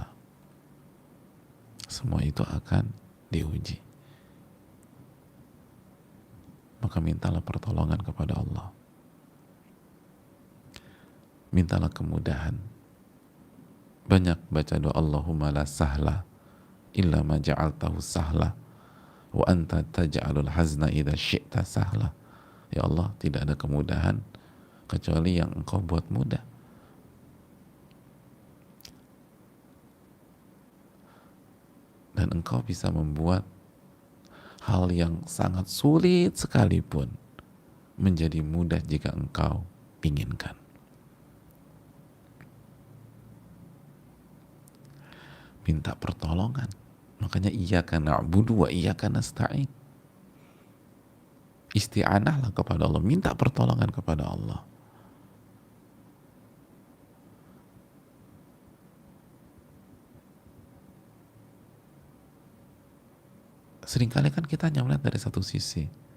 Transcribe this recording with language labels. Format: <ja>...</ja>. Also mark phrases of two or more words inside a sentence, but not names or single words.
<id>Semua itu akan diuji. Maka mintalah pertolongan kepada Allah. Mintalah kemudahan. Banyak baca doa</id> <ar>اللهم لا سهل إلا ما جعلته سهلا وأنت تجعل الحزن إذا شئت سهلا.</ar> <id>Ya Allah, tidak ada kemudahan kecuali yang engkau buat mudah. Dan engkau bisa membuat hal yang sangat sulit sekalipun menjadi mudah jika engkau inginkan. Minta pertolongan.</id> <ar>Makanya إياك نعبد وإياك نستعين.</ar> <id>Isti'anahlah kepada Allah, minta pertolongan kepada Allah. Seringkali kan kita hanya melihat dari satu sisi.</id>